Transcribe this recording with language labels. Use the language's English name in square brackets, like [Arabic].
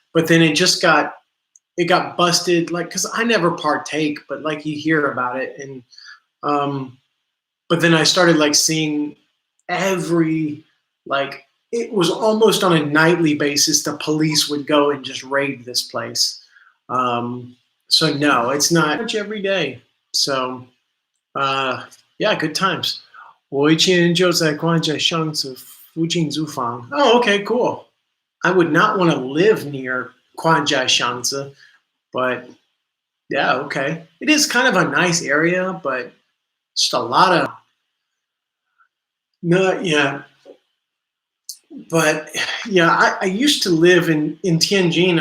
[English] But then it got busted. Like because I never partake, but like you hear about it, and but then I started like seeing every like it was almost on a nightly basis. The police would go and just raid this place. So no, it's not much every day. So yeah, good times. [Chinese] 我以前就在关家巷子附近租房. [English] Oh, okay, cool. I would not want to live near Kwanjai Shanzi, but yeah, okay. It is kind of a nice area, but just a lot of no, yeah. But yeah, I used to live in Tianjin.